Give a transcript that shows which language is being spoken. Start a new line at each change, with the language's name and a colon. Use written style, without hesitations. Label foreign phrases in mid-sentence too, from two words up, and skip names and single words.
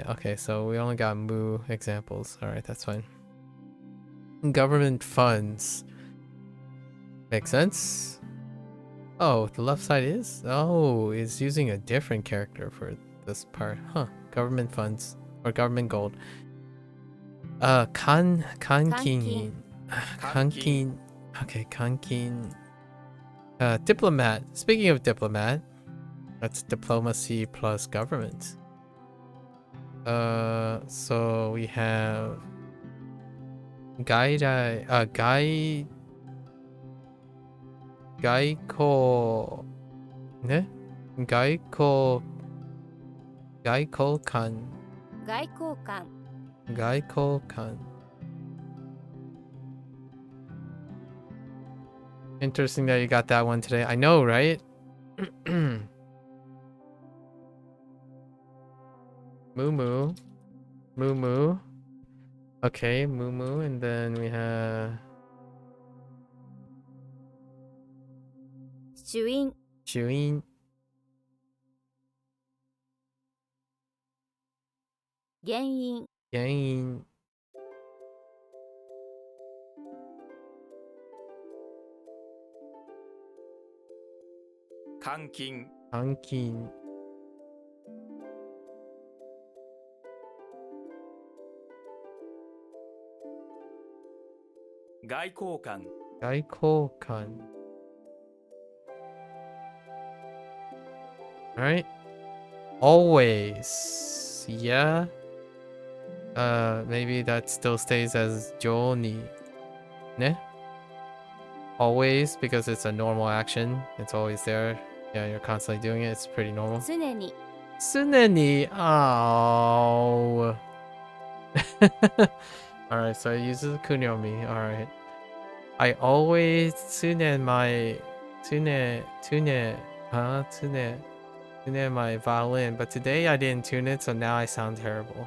English: Okay, so we only got Mu examples. Alright, that's fine. Government funds. Makes sense. Oh, the left side is? Oh, it's using a different character for this part. Huh. Government funds. Or government gold. Kankin. Kankin. Okay, kankin. Diplomat. Speaking of diplomat, that's diplomacy plus government. So we have Gaiko, ne? Gaiko-kan. 外交官 Gaiko-kan. Interesting that you got that one today. I know, right? Moo Moo. Moo Moo. Okay, Moo Moo. And then we have 主因 Shuin. 原因 Yang. 監禁 Ankin. 外交官 Gaiko-kan. Alright. Always. Yeah. Maybe that still stays as Joni. Ne? Always, because it's a normal action. It's always there. Yeah, you're constantly doing it. It's pretty normal. 常に Tsuneni. Oh. Alright, so it uses kunyomi. Alright. I always tune my violin, but today I didn't tune it, so now I sound terrible.